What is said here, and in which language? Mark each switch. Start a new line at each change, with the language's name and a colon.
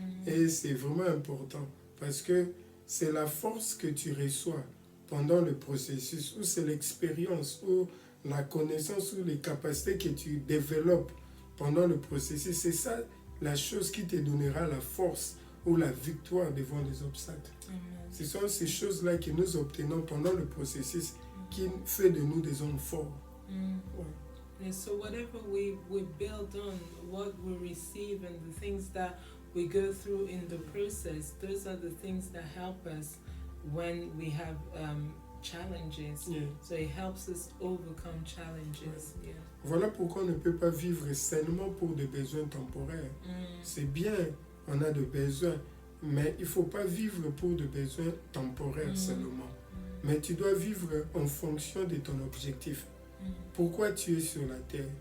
French: Et c'est vraiment important parce que c'est la force que tu reçois pendant le processus, ou c'est l'expérience, ou la connaissance, ou les capacités que tu développes pendant le processus. C'est ça la chose qui te donnera la force ou la victoire devant les obstacles. Ce sont ces choses-là que nous obtenons pendant le processus qui fait de nous des hommes forts.
English: And so whatever we build on, what we receive and the things that we go through in the process, those are the things that help us when we have challenges. Yeah. So it helps us overcome challenges. Yeah.
French: Voilà pourquoi on ne peut pas vivre seulement pour des besoins temporaires. C'est bien, on a des besoins, mais il ne faut pas vivre pour des besoins temporaires seulement. Mais tu dois vivre en fonction de ton objectif. Pourquoi tu es sur la terre?